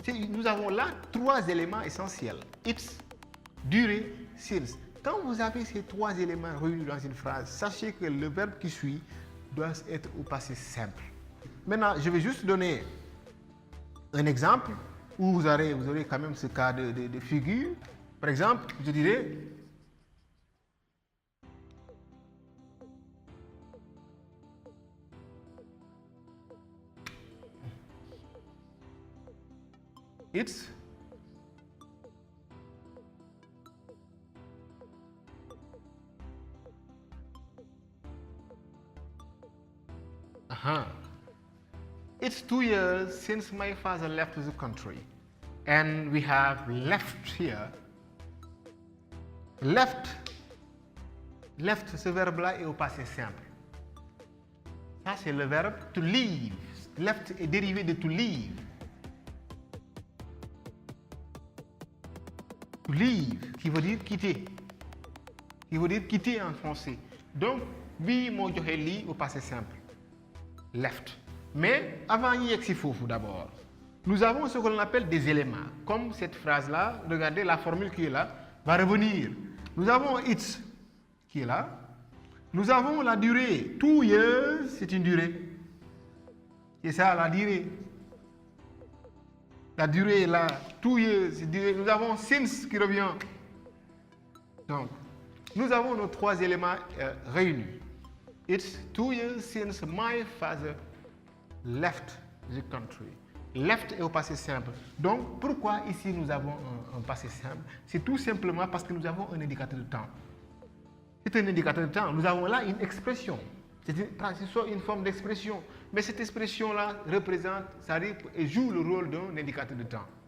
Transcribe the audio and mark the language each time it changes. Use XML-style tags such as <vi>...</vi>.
<fr>Nous avons là trois éléments essentiels. It's, durée, since. Quand vous avez ces trois éléments réunis dans une phrase, sachez que le verbe qui suit doit être au passé simple. Maintenant, je vais juste donner un exemple où vous aurez quand même ce cas de figure. Par exemple, je dirais</fr> <en>it's It's 2 years since my father left the country. And we have left here.</en> <fr>Left, ce verbe-là est au passé simple. Ça, c'est le verbe to leave. Left est dérivé de to leave. To leave, qui veut dire quitter. Qui veut dire quitter en français. Donc,</fr> <wo>bi moo joxe lii</wo> <fr>au passé simple. Left. Mais avant</fr> <wo>y yegg si foofu</wo> <fr>d'abord, nous avons ce que l'on appelle des éléments. Comme cette phrase-là, regardez la formule qui est là, va revenir. Nous avons it's qui est là. Nous avons la durée. 2 years, c'est une durée. C'est ça, la durée. La durée est là. 2 years, c'est durée. Nous avons since qui revient. Donc, nous avons nos 3 éléments réunis.</fr> <en>It's 2 years since my father left the country.</en> <fr>Left est au passé simple. Donc, pourquoi ici nous avons un passé simple? C'est tout simplement parce que nous avons un indicateur de temps. C'est un indicateur de temps. Nous avons là une expression. C'est une forme d'expression. Mais cette expression-là représente, c'est-à-dire, et joue le rôle d'un indicateur de temps.</fr>